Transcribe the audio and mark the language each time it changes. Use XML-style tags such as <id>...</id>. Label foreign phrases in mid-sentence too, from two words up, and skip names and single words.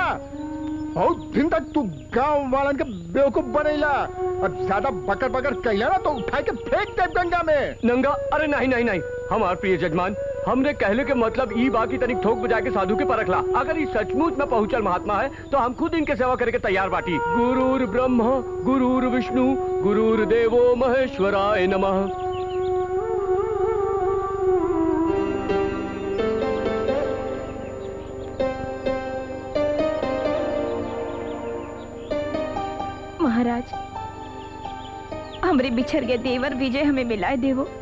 <bho>बहुत दिन तक तू गांव वालन के बेवकूफ बनैला और ज्यादा बकर बकर कैला ना तो उठा के फेंक दे गंगा में। नंगा? अरे नहीं नहीं नहीं, हमार प्रिय जजमान, हमने कहले के मतलब ई बाकी तनिक ठोक बजा के साधु के परखला। अगर ये सचमुच में पहुंचल महात्मा है तो हम खुद इनके सेवा करके तैयार बाटी।</bho> <sa>गुरुर ब्रह्मा गुरुर विष्णु गुरुर देवो महेश्वराय नमः।</sa> <bho>महाराज, हमरे बिछड़ गए देवर विजय हमें मिलाए देवो।</bho>